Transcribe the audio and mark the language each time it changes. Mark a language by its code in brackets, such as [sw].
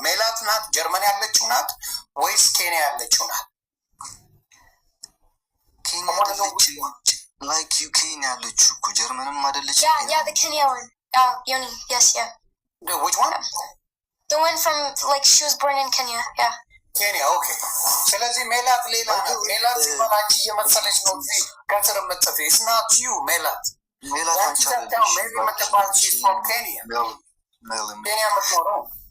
[am] ሜላት ናት ጀርመን ያለችው ናት ወይስ ኬንያ ያለችው ናት? ኬንያ ያለችው [en] like you [am] Kenya ያለችው እኮ ጀርመንም አይደለች? [en] Yeah, the Kenya one. Yoni, yes, yeah. Which one? The one from like she was born in Kenya, yeah. Kenya, okay. [am] ስለዚህ ሜላት ሌላ ናት። ሜላት ሲባላች እየመሰለች ነው እዚህ ከስር የምትጽፍ። [en] It's not you, [am] ሜላት የምትባል [en] she's from Kenya. [am] Kenya የምትኖረው.